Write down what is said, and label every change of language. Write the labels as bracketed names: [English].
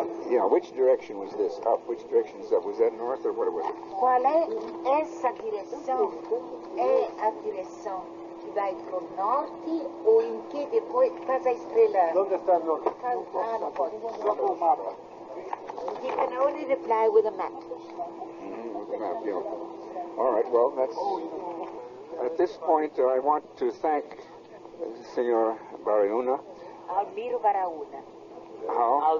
[English] Yeah, which direction was this? Up. Which direction is up? Was that north or what was it? [Portuguese] Qual é essa direção? É a direção que vai para o norte ou em que depois faz a estrela? Onde está o norte? Ah, não pode. Só com o mapa. [English] He can only reply with a map. With the map, yeah. All right, well, that's... At this point, I want to thank Senor Baraúna. Almiro Baraúna. How?